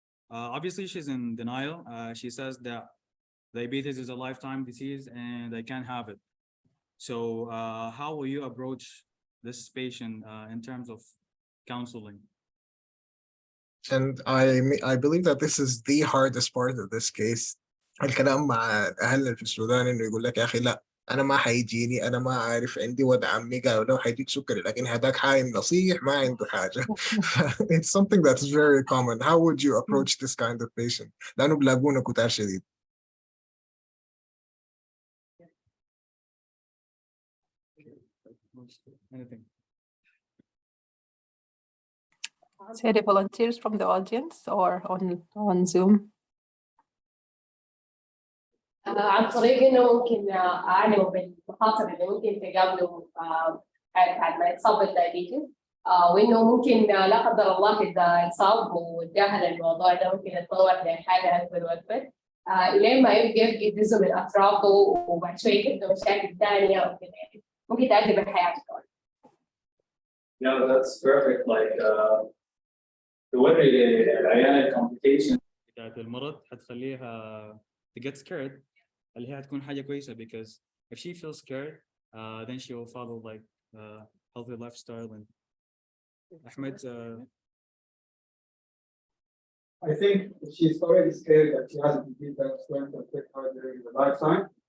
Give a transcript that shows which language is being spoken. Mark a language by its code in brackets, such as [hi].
[en] Obviously, she's in denial. She says that diabetes is a lifetime disease and I can't have it. So how will you approach this patient in terms of counseling? And I believe that this is the hardest part of this case. [ar] الكلام مع أهلنا في السودان إنه يقول لك يا أخي لا أنا ما حيجيني، أنا ما عارف، عندي وضع عمي قالوا له حيجيك سكري، لكن هذاك حايم نصيح ما عنده حاجة. [en] It's something that's very common. How would you approach this kind of patient؟ [ar] لأنه بلاقونا كتار شديد. [en] Anything? Any volunteers from the audience or on Zoom? [ar] عن طريق انه ممكن اعلم بالمخاطر اللي ممكن تقابله بعد ما يتصاب بالدايابيتس، وانه ممكن لا قدر الله اذا انصاب وتجاهل الموضوع ده ممكن يتطور لحاجه اكبر واكبر الين ما يبقى جزء من اطرافه وبعد شويه يبدا مشاكل ثانيه وكذا، يعني ممكن تؤدي بحياته كمان. [en] Yeah, that's perfect. [ar] Like توري العيان الكومبليكيشن بتاعت المرض حتخليها [en] to get scared [ar] اللي هي هتكون حاجة كويسة [en] because if she feels scared then she will follow like healthy lifestyle. And Ahmed, I think she's already scared that she has a disease that's going to affect her during her lifetime.